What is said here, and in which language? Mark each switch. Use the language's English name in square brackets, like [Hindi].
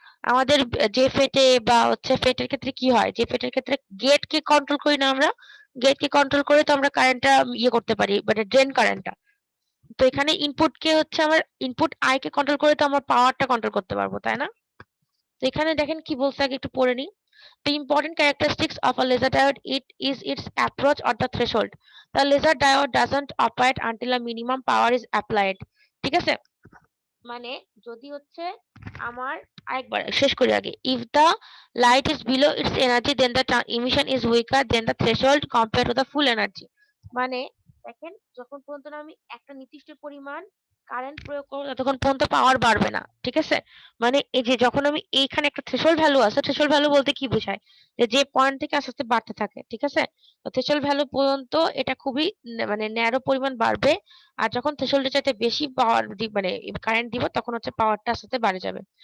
[Bangla] আমাদের যে ফেটে বা হচ্ছে ফেটের ক্ষেত্রে কি হয়, যে ফেটের ক্ষেত্রে গেটকে কন্ট্রোল করি না আমরা, গেটকে কন্ট্রোল করে তো আমরা কারেন্টটা ইয়ে করতে পারি, মানে ড্রেন কারেন্টটা। তো এখানে ইনপুটকে হচ্ছে আমার ইনপুট আই কে কন্ট্রোল করে তো আমার পাওয়ারটা কন্ট্রোল করতে পারবো, তাই না? তো এখানে দেখেন কি বলছে, আগে একটু পড়ে নিই। [English] The important characteristics of a laser diode is its approach or the threshold. The laser diode doesn't operate until a minimum power is applied. [Bangla] ঠিক আছে? মানে যদি হচ্ছে আমার আরেকবার শেষ করি আগে, [English] if the light is below its energy then the emission is weaker than the threshold compared to the full energy. [Bangla] মানে দেখেন যখন পর্যন্ত না আমি একটা নির্দিষ্ট পরিমাণ কারেন্ট প্রয়োগ করব ততক্ষণ পর্যন্ত পাওয়ার বাড়বে না, ঠিক আছে? মানে এই যে যখন আমি এইখানে একটা থ্রেশহোল্ড ভ্যালু আছে, থ্রেশহোল্ড ভ্যালু বলতে কি বোঝায়, যে যে পয়েন্ট থেকে আস্তে আস্তে বাড়তে থাকে, ঠিক আছে? তো থ্রেশহোল্ড ভ্যালু পর্যন্ত এটা খুবই মানে ন্যারো পরিমাণ বাড়বে, আর যখন থ্রেশহোল্ডের চাইতে বেশি পাওয়ার মানে কারেন্ট দিব তখন হচ্ছে পাওয়ারটা আস্তে আস্তে বাড়ে যাবে।